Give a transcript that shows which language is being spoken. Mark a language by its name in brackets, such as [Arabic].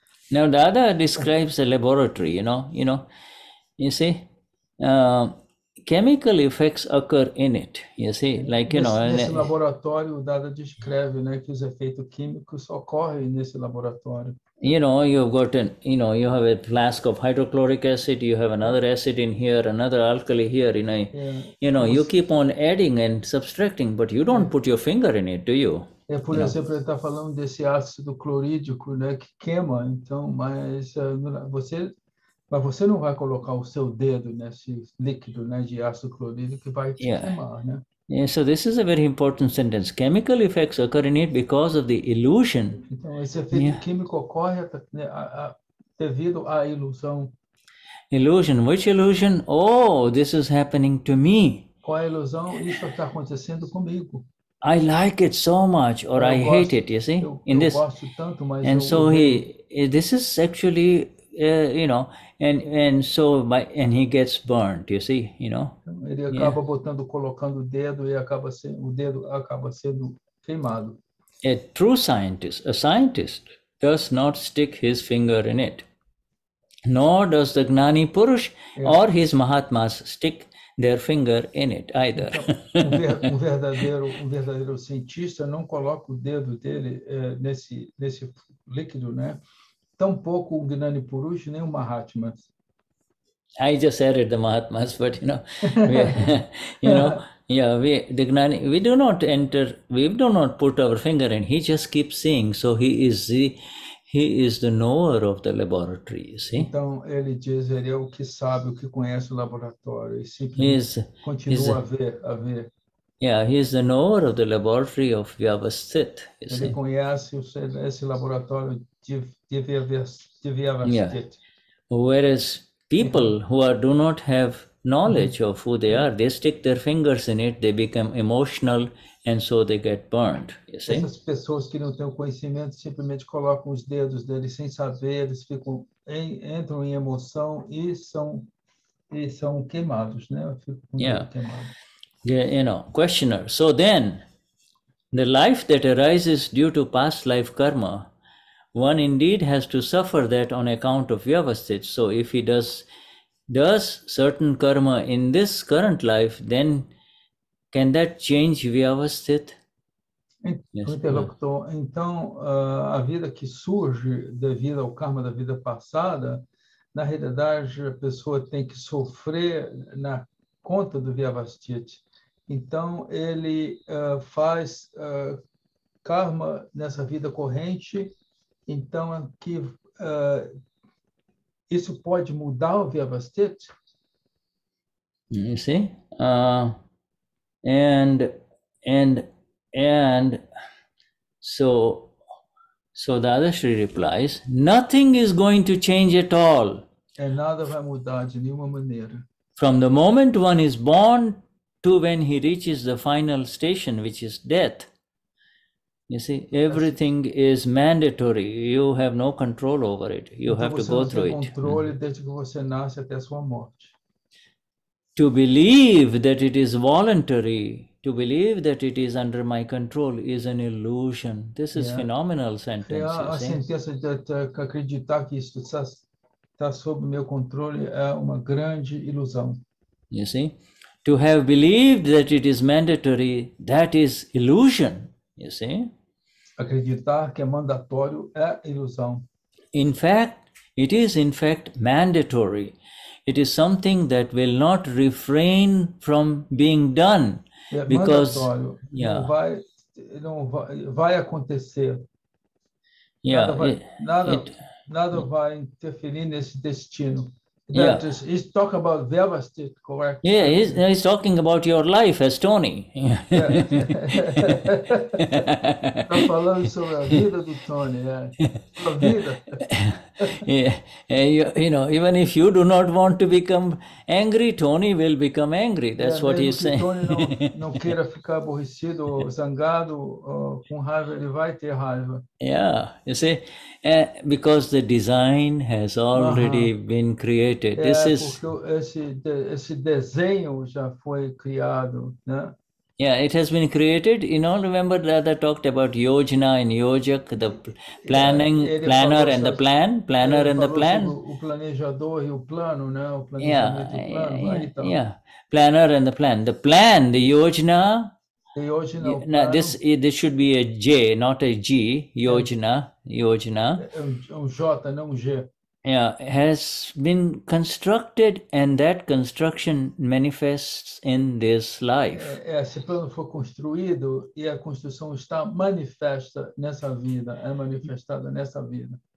[English] Now, Dada describes a laboratory, you see, chemical effects occur in it, you see, like, [Portuguese] Nesse laboratório, o Dada descreve, né, que os efeitos químicos ocorrem nesse laboratório. [English] You've got you have a flask of hydrochloric acid, you have another acid in here, another alkali here, you keep on adding and subtracting, but you don't put your finger in it, do you? [Portuguese] Por exemplo, ele está falando desse ácido clorídrico, né, que queima, então, mas você não vai colocar o seu dedo nesse líquido, né, de ácido clorídrico que vai te queimar, né? [English] Yeah, so this is a very important sentence. Chemical effects occur in it because of the illusion. [Portuguese] Então, esse efeito químico ocorre devido à ilusão. [English] Illusion. Which illusion? Oh, this is happening to me. [Portuguese] Qual é a ilusão? Isso está acontecendo comigo. [English] I like it so much, or I hate it, you see? [Portuguese] Eu gosto tanto, mas [English] and so this is actually, and he gets burnt, you see, [Portuguese] Ele acaba colocando o dedo e o dedo acaba sendo queimado. [English] A true scientist, does not stick his finger in it, nor does the Gnani Purush or his Mahatmas stick their finger in it either. [Portuguese] Então, um verdadeiro cientista não coloca o dedo dele nesse líquido, né? Tampouco o Gnani Purush nem o Mahatma. [English] I just added the Mahatmas, but we do not put our finger in. He just keeps seeing. So he is the knower of the laboratory, you see? [Portuguese] Então, ele diz, ele é o que sabe, o que conhece o laboratório, e simplesmente continua a ver. [English] Yeah, he is the knower of the laboratory of Vyavasthit. [Portuguese] Ele conhece esse laboratório de Vyavasthit. [English] Whereas people who do not have knowledge of who they are, they stick their fingers in it, they become emotional, and so they get burned. You see? [Portuguese] Essas pessoas que não têm o conhecimento simplesmente colocam os dedos deles sem saber, eles entram em emoção e são queimados, né? Ficam com o dedo queimado. [English] Yeah, questioner. So then, the life that arises due to past life karma, one indeed has to suffer that on account of Vyavasthit. So if he does certain karma in this current life, then can that change Vyavasthit? Yes. [Portuguese] Interlocutor, então, a vida que surge devido ao karma da vida passada, na realidade, a pessoa tem que sofrer na conta do Vyavasthit. Então, ele faz karma nessa vida corrente, então que isso pode mudar o Vyavasthit? [English] You see? And so Dadashri replies, nothing is going to change at all. [Portuguese] Nada vai mudar de nenhuma maneira. [English] From the moment one is born to when he reaches the final station, which is death. You see, everything is mandatory. You have no control over it. You have to go through it. [Portuguese] Controle desde que você nasce até a sua morte. [English] To believe that it is voluntary, to believe that it is under my control is an illusion. This is phenomenal sentence. [Portuguese] A sentença de acreditar que isso está sob meu controle é uma grande ilusão. [English] You see, to have believed that it is mandatory, that is illusion. You see. [Portuguese] Acreditar que é mandatório é ilusão. [English] In fact, it is in fact mandatory. It is something that will not refrain from being done. Because [Portuguese] mandatório. Não vai acontecer. Nada vai interferir nesse destino. [English] He's talking about Vyavasthit, correct? Yeah, he's talking about your life as Tony. [Portuguese] Está falando sobre a vida do Tony, a vida. [English] Even if you do not want to become angry, Tony will become angry. That's what he's saying. [Portuguese] Tony não queira ficar aborrecido ou zangado, com raiva, ele vai ter raiva. [English] Yeah, you see, because the design has already been created. [Portuguese] Porque esse desenho já foi criado, né? [English] Yeah, it has been created. Remember that I talked about yojna and yojak, the planner and the plan, [Portuguese] O planejador e o plano, né? O planejamento e o plano. [English] Yeah, planner and the plan. The plan, the yojna. Now, this should be a J, not a G. Yojna. [Portuguese] J, não G. [English] Yeah, has been constructed, and that construction manifests in this life. [Portuguese] Esse plano foi construído e a construção está manifestada nessa vida.